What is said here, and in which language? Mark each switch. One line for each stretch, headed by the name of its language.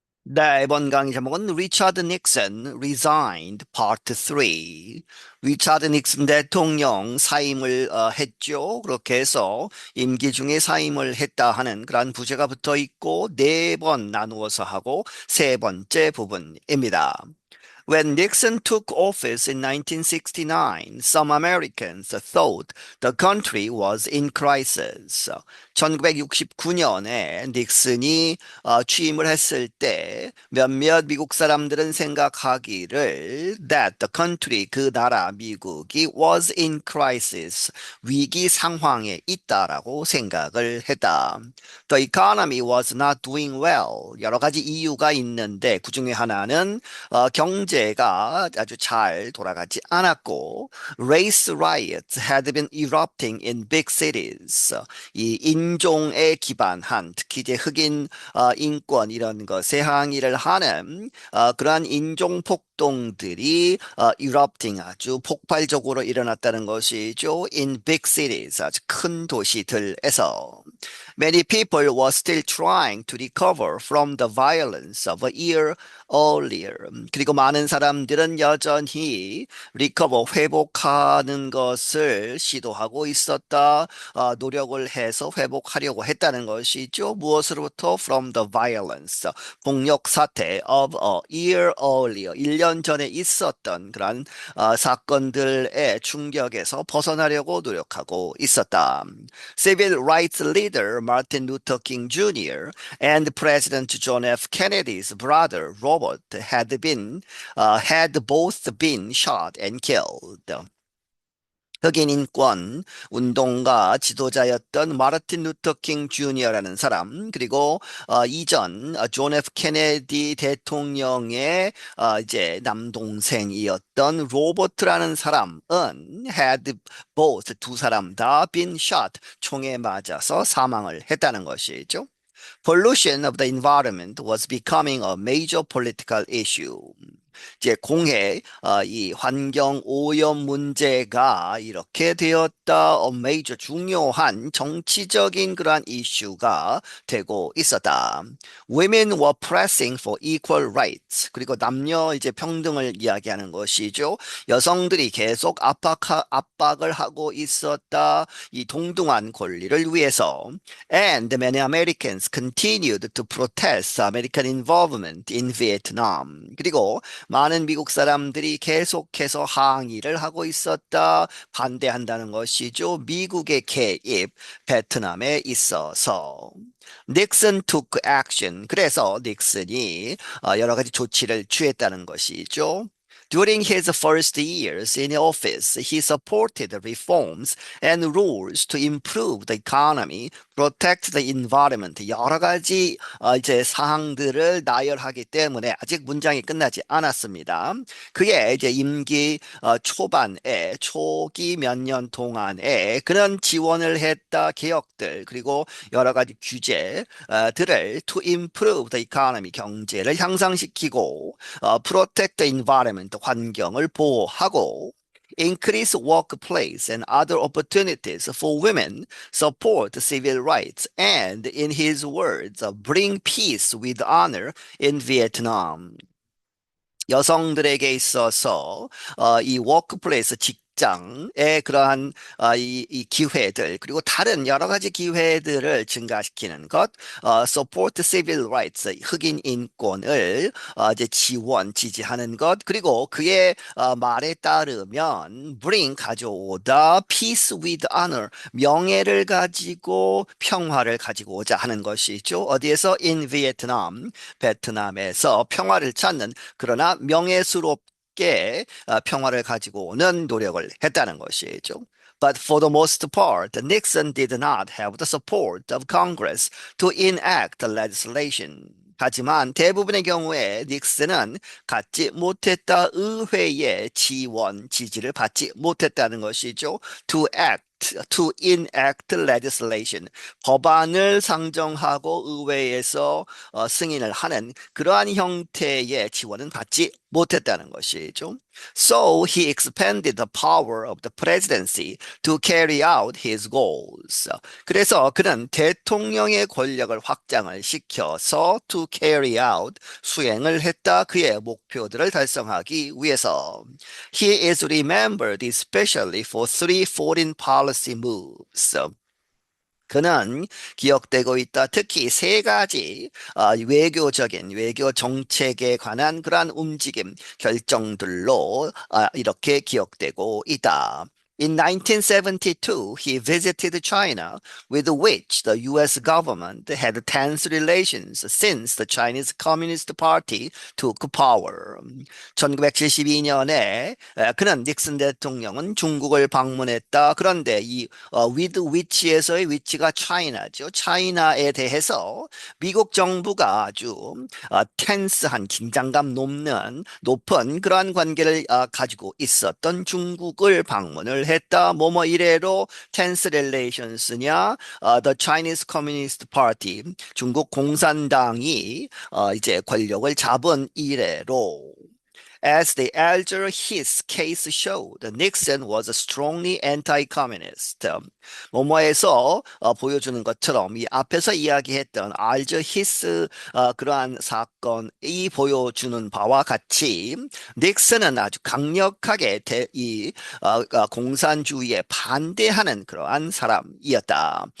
Korean: 네, 이번 강의 제목은 리처드 닉슨
English: resigned part 3.
Korean: 리처드 닉슨 대통령 사임을 했죠. 그렇게 해서 임기 중에 사임을 했다 하는 그런 부제가 붙어 있고 네 번 나누어서 하고 세 번째 부분입니다.
English: When Nixon took office in 1969, some Americans thought the country was in crisis.
Korean: 1969년에 닉슨이 취임을 했을 때 몇몇 미국 사람들은 생각하기를
English: that the country,
Korean: 그 나라 미국이
English: was in crisis,
Korean: 위기 상황에 있다라고 생각을 했다.
English: The economy was not doing well.
Korean: 여러 가지 이유가 있는데 그중에 하나는 경제가 아주 잘 돌아가지 않았고
English: race riots had been erupting in big cities.
Korean: 이 인종에 기반한 특히 이제 흑인 인권 이런 것에 항의를 하는 그러한 인종 폭동들이 erupting 아주 폭발적으로 일어났다는 것이죠.
English: In big cities
Korean: 아주 큰 도시들에서
English: many people were still trying to recover from the violence of a year earlier.
Korean: 그리고 많은 사람들은 여전히 recover, 회복하는 것을 시도하고 있었다. 노력을 해서 회복하려고 했다는 것이죠. 무엇으로부터?
English: From the violence,
Korean: 폭력 사태
English: of a year earlier.
Korean: 1년 전에 있었던 그런 사건들의 충격에서 벗어나려고 노력하고 있었다.
English: Civil rights leader Martin Luther King Jr. and President John F. Kennedy's brother Robert had both been shot and killed.
Korean: 흑인 인권 운동가 지도자였던 마르틴 루터 킹 주니어라는 사람 그리고 이전 존 F 케네디 대통령의 이제 남동생이었던 로버트라는 사람은
English: had both
Korean: 두 사람 다
English: been shot
Korean: 총에 맞아서 사망을 했다는 것이죠.
English: Pollution of the environment was becoming a major political issue.
Korean: 이제 공해, 이 환경 오염 문제가 이렇게 되었다. major 중요한 정치적인 그러한 이슈가 되고 있었다.
English: Women were pressing for equal rights.
Korean: 그리고 남녀 이제 평등을 이야기하는 것이죠. 여성들이 계속 압박을 하고 있었다. 이 동등한 권리를 위해서.
English: And many Americans continued to protest American involvement in Vietnam.
Korean: 그리고 많은 미국 사람들이 계속해서 항의를 하고 있었다. 반대한다는 것이죠. 미국의 개입, 베트남에 있어서.
English: 닉슨 took action.
Korean: 그래서 닉슨이 여러 가지 조치를 취했다는 것이죠.
English: During his first years in office, he supported reforms and rules to improve the economy, protect the environment.
Korean: 여러 가지 이제 사항들을 나열하기 때문에 아직 문장이 끝나지 않았습니다. 그의 이제 임기 초반에 초기 몇 년 동안에 그런 지원을 했다 개혁들 그리고 여러 가지 규제들을
English: to improve the economy
Korean: 경제를 향상시키고
English: protect the environment
Korean: 환경을 보호하고
English: increase workplace and other opportunities for women, support civil rights, and, in his words, bring peace with honor in Vietnam.
Korean: 여성들에게 있어서 이 워크플레이스 직장의 그러한 이 기회들 그리고 다른 여러 가지 기회들을 증가시키는 것,
English: support civil rights
Korean: 흑인 인권을 이제 지원 지지하는 것 그리고 그의 말에 따르면 bring 가져오다
English: peace with honor
Korean: 명예를 가지고 평화를 가지고 오자 하는 것이죠. 어디에서
English: in Vietnam
Korean: 베트남에서 평화를 찾는 그러나 명예스럽게 평화를 가지고 오는 노력을 했다는 것이죠.
English: But for the most part, Nixon did not have the support of Congress to enact legislation.
Korean: 하지만 대부분의 경우에 닉슨은 갖지 못했다 의회의 지원 지지를 받지 못했다는 것이죠.
English: To enact legislation.
Korean: 법안을 상정하고 의회에서 승인을 하는 그러한 형태의 지원은 받지 못했다는 것이죠.
English: So he expanded the power of the presidency to carry out his goals.
Korean: 그래서 그는 대통령의 권력을 확장을 시켜서
English: to carry out
Korean: 수행을 했다. 그의 목표들을 달성하기 위해서.
English: He is remembered especially for three foreign policy moves.
Korean: 그는 기억되고 있다. 특히 세 가지 외교적인 외교 정책에 관한 그러한 움직임, 결정들로 이렇게 기억되고 있다.
English: In 1972, he visited China, with which the US government had tense relations since the Chinese Communist Party took power.
Korean: 1972년에 그는 닉슨 대통령은 중국을 방문했다. 그런데 이
English: with which
Korean: 에서의 위치가 차이나죠. 차이나에 대해서 미국 정부가 아주 텐스한 긴장감 높은 그러한 관계를 가지고 있었던 중국을 방문을 했다. 뭐뭐 이래로
English: tense relations
Korean: 냐?
English: The Chinese Communist Party
Korean: 중국 공산당이 이제 권력을 잡은 이래로.
English: As the elder his case showed, Nixon was strongly anti-communist.
Korean: 뭐뭐에서 보여주는 것처럼 이 앞에서 이야기했던 알저 히스 그러한 사건이 보여주는 바와 같이 닉슨은 아주 강력하게 이 공산주의에 반대하는 그러한 사람이었다.